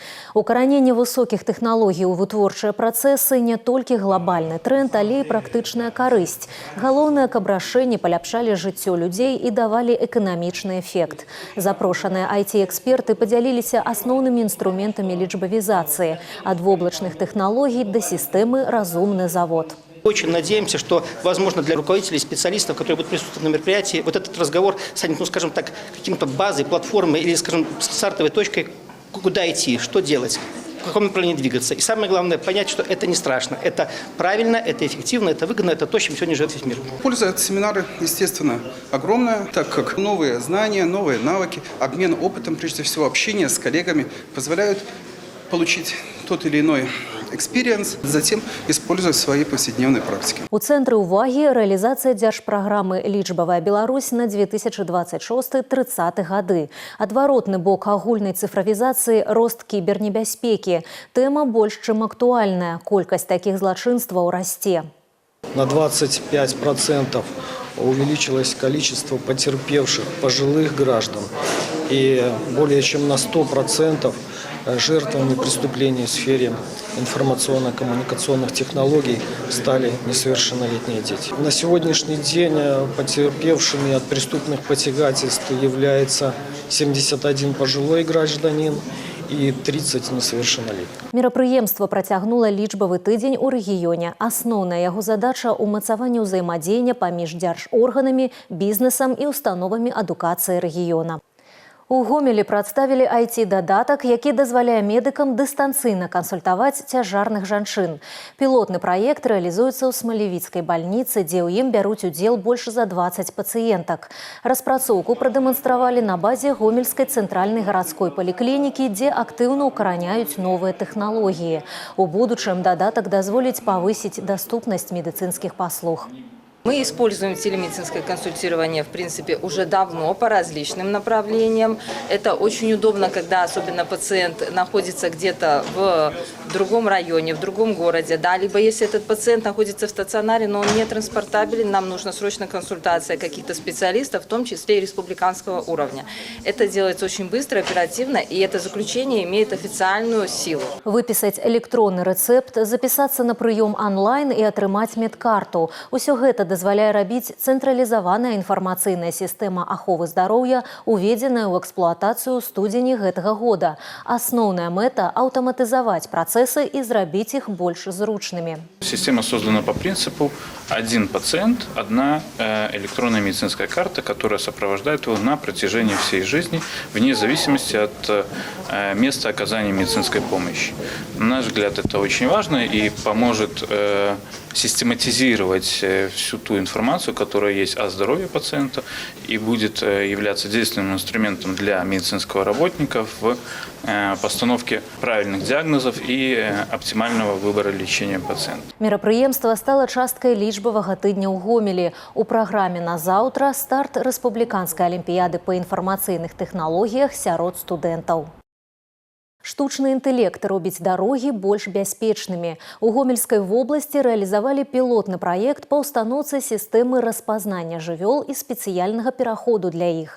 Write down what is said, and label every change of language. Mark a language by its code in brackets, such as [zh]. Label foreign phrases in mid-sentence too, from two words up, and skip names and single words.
[be] Укараненне высокіх тэхналогій у вытворчыя працэсы не толькі глобальны тренд, але і практычная карысць. Галоўнае, каб рашэнні паляпшалі жыццё людзей і давалі эканамічны эфект. Запрошаныя IT-эксперты падзяліліся асноўнымі инструментами лічбавізацыі, ад воблачных тэхналогій до системы «Разумный завод». [ru] Очень надеемся, что, возможно, для руководителей, специалистов, которые будут присутствовать на мероприятии, вот этот разговор станет, ну, скажем так, каким-то базой, платформой или, скажем, стартовой точкой, куда идти, что делать, в каком направлении двигаться. И самое главное, понять, что это не страшно, это правильно, это эффективно, это выгодно, это то, чем сегодня живет весь мир. Польза от семинара, естественно, огромная, так как новые знания, новые навыки, обмен опытом, прежде всего общение с коллегами позволяют получить тот или иной экспириенс, затем использовать в своей повседневной практике. [be] У цэнтры ўвагі рэалізацыя дзяржпраграмы «Лічбавая Беларусь» на 2026-30 гады. Адваротны бок агульнай цифравізацыі – рост кібернебяспекі. Тэма больш чым актуальная. Колькасць такіх злачынстваў расце. [ru] На 25% увеличилось количество потерпевших пожилых граждан и более чем на 100% жертвами преступлений в сфере информационно-коммуникационных технологий стали несовершеннолетние дети. На сегодняшний день потерпевшими от преступных посягательств является 71 пожилой гражданин и 30 несовершеннолетних. [be] Мерапрыемства працягнула лічбавы тыдзень у рэгіёне. Асноўная яго задача – умацаванне ўзаемадзеяння паміж дзяржорганамі, бізнесам і установамі адукацыі рэгіёна. У Гомелі прадставілі IT-дадатак, які дазваляе медыкам дыстанцыйна кансультаваць цяжарных жанчын. Пілотны праект рэалізуецца ў Смалевіцкай бальніцы, дзе ў ім бяруць удзел больш за 20 пацыентак. Распрацоўку прадэманстравалі на базе Гомельскай цэнтральнай гарадской паліклінікі, дзе актыўна ўкараняюць новыя тэхналогіі. У будучым дадатак дазволіць павысіць даступнасць медыцынскіх паслуг. [ru] Мы используем телемедицинское консультирование, в принципе, уже давно по различным направлениям. Это очень удобно, когда особенно пациент находится где-то в другом районе, в другом городе. Да, либо если этот пациент находится в стационаре, но он не транспортабелен, нам нужна срочно консультация каких-то специалистов, в том числе и республиканского уровня. Это делается очень быстро, оперативно, и это заключение имеет официальную силу. [be] Выписать электронный рецепт, записаться на прыём онлайн и атрымаць медкарту. Усё гэта дазваляе рабіць цэнтралізаваная інфармацыйная сістэма аховы здароўя, уведзеная ў эксплуатацыю ў студзені гэтага года. Асноўная мэта – аўтаматызаваць працэсы і зрабіць іх больш зручнымі. [ru] Система создана по принципу один пациент, одна электронная медицинская карта, которая сопровождает его на протяжении всей жизни, вне зависимости от места оказания медицинской помощи. На наш взгляд, это очень важно и поможет систематизировать всю ту информацию, которая есть о здоровье пациента, и будет являться действенным инструментом для медицинского работника в постановке правильных диагнозов и оптимального выбора лечения пациента. [be] Мерапрыемства стала часткай лічбавага тыдня ў Гомелі. У праграме на заўтра старт рэспубліканскай алімпіяды па інфармацыйных тэхналогіях сярод студэнтаў. Штучны інтэлект робіць дарогі больш бяспечнымі. У Гомельскай вобласці рэалізавалі пілотны праект па ўстаноўцы сістэмы распазнання жывёл і спецыяльнага пераходу для іх.